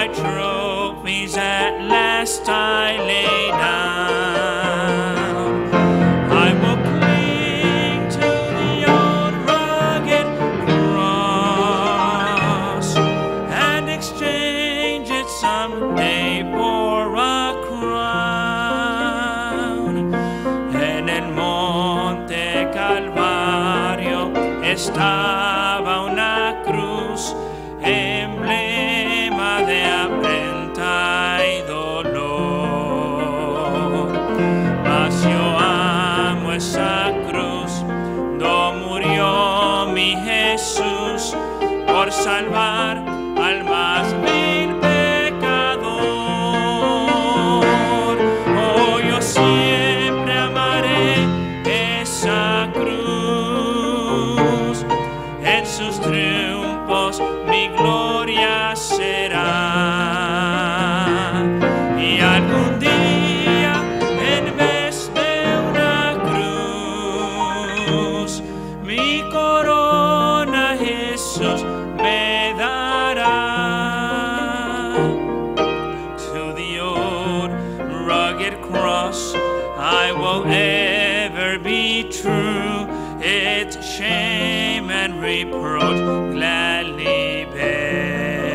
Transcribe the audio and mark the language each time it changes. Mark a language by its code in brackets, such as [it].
[en] last I lay down. I will cling to the old rugged cross and exchange it someday for a crown. [es] En el monte Calvario estaba una cruz, emblema de afrenta y dolor. Mas yo amo esa cruz, donde murió mi Jesús por salvar al más vil pecador. Oh, yo siempre amaré esa cruz, en sus triunfos mi gloria será. Y algún día, en vez de una cruz, mi corona Jesús me dará. [en] To the old rugged cross I will ever be true, its shame and reproach gladly bear.